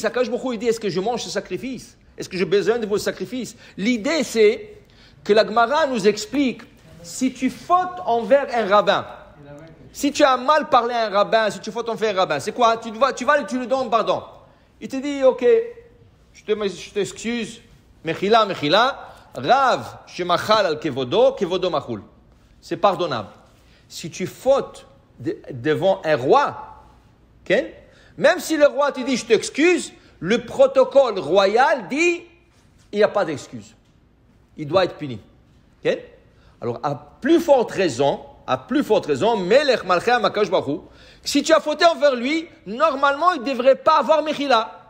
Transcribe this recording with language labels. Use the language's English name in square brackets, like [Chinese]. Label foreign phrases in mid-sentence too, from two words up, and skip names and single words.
[Hebrew] הקדוש ברוך הוא, [French] il dit, est-ce que je mange ce sacrifice? Est-ce que j'ai besoin de vos sacrifices? L'idée, c'est que la Gemara nous explique, si tu fautes envers un rabbin, si tu as mal parlé à un rabbin, si tu fautes envers un rabbin, c'est quoi? Tu lui donnes pardon. Il te dit, ok, je t'excuse, [Hebrew] מחילה, רב, שמחל על כבודו מחול. [French] C'est pardonnable. Si tu fautes devant un roi, okay? Même si le roi te dit, je t'excuse, le protocole royal dit, il n'y a pas d'excuse. Il doit être puni. Okay? Alors, à plus forte raison, [Hebrew] מלך מלכי הקדוש ברוך הוא, [French] si tu as fauté envers lui, normalement, il ne devrait pas avoir Mechila.